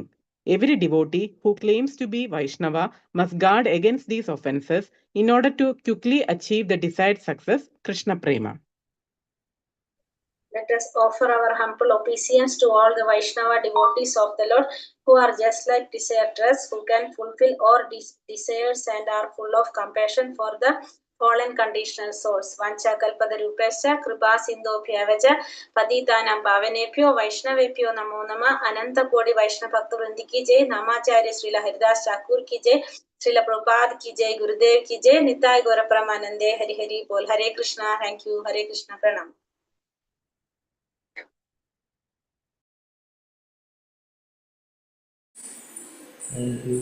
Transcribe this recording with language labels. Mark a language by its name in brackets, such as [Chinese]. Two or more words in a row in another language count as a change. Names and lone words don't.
[English] Every devotee who claims to be Vaishnava must guard against these offenses in order to quickly achieve the desired success, Krishna Prema. Let us offer our humble obeisance to all the Vaishnava devotees of the Lord who are just like desirous, who can fulfill all desires and are full of compassion for the fallen conditional souls. [Sanskrit] वाञ्छा कल्पतरुभ्यश्च कृपा सिन्धुभ्य एव च पतितानां पावनेभ्यो वैष्णवेभ्यो नमो नमः. [Hindi] अनंत कोटि वैष्णव भक्त वृंद की जय. नामाचार्य श्रीला हरिदास ठाकुर की जय. श्रीला प्रभुपाद की जय. गुरुदेव की जय. निताय गौर परमानंदे. हरि हरि बोल. हरे कृष्णा. [English] Thank you. [Hindi] हरे कृष्णा. प्रणाम. [English] Thank you.